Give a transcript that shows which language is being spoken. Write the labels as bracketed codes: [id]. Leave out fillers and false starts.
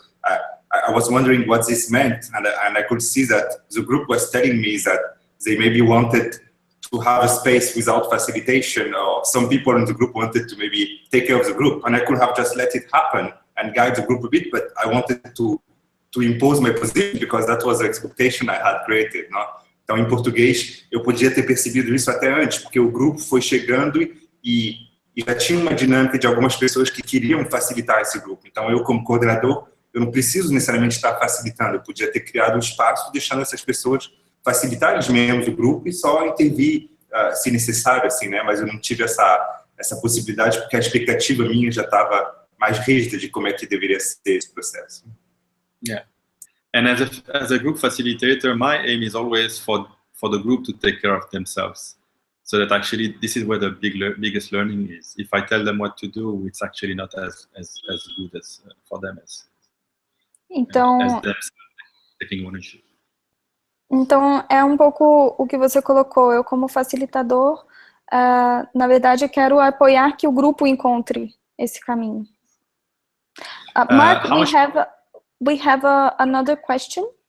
[en] But I was wondering what this meant, and I could see that the group was telling me that they maybe wanted to have a space without facilitation, or some people in the group wanted to maybe take care of the group, and I could have just let it happen and guide the group a bit, but I wanted to impose my position because that was the expectation I had created, no? [pt] Então, em português, eu podia ter percebido isso até antes, porque o grupo foi chegando e já tinha uma dinâmica de algumas pessoas que queriam facilitar esse grupo. Então, eu como coordenador, eu não preciso necessariamente estar facilitando, eu podia ter criado um espaço deixando essas pessoas facilitar os membros do grupo e só intervir se necessário, assim, né? Mas eu não tive essa possibilidade porque a expectativa minha já estava mais rígida de como é que deveria ser esse processo. [en] Yeah, and as a group facilitator, my aim is always for the group to take care of themselves, so that actually this is where the biggest learning is. If I tell them what to do, it's actually not as good as for them as them taking ownership. [pt] Então, é um pouco o que você colocou. Eu, como facilitador, na verdade, eu quero apoiar que o grupo encontre esse caminho. [en] Mark, we have another question.